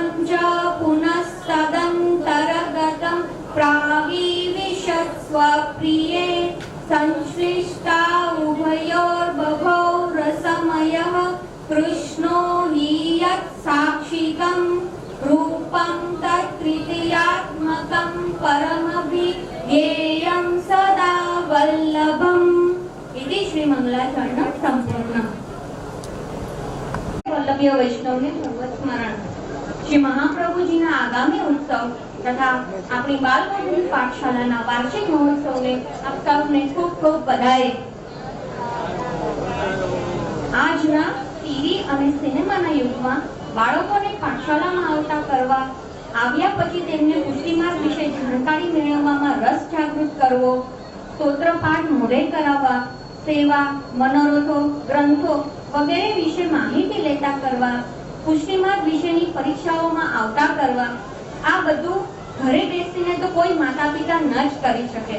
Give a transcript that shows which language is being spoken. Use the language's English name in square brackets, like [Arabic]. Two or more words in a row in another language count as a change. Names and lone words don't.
[Sanskrit] च पुनस्तदन्तर्गतं प्राविविशत्स्व प्रिये संश्लिष्टा उभयोर्बभौ रसमयः कृष्णो हि यत्साक्षिकं रूपं तत्तृतीयात्मकं परमभिध्येयं सदा वल्लभम्। इति श्री मंगलाचरणं संपूर्णम्। [Gujarati] વલ્લભીય વૈષ્ણવને ભગવત સ્મરણ। શ્રી મહાપ્રભુજીના આગામી ઉત્સવ તથા આપણી બાલમંદિર પાઠશાલાના વાર્ષિક મહોત્સવને આપ સૌને ખૂબ ખૂબ બધાઈ। આજના ટીવી અને સિનેમાના યુગમાં બાળકોને પાઠશાલામાં આવતા કરવા આવ્યા પછી તેમને પુષ્ટિમાર્ગ વિશે જાણકારી મેળવવામાં રસ જાગૃત કરવો, સ્તોત્રપાઠ મોઢે કરાવવા, સેવા, મનોરથો, ગ્રંથો વગેરે વિશે માહિતી લેતા કરવા, પુષ્ટિમાર્ગ વિશેની પરીક્ષાઓમાં આવતા કરવા, આ બધું ઘરે બેસીને તો કોઈ માતા પિતા ન જ કરી શકે।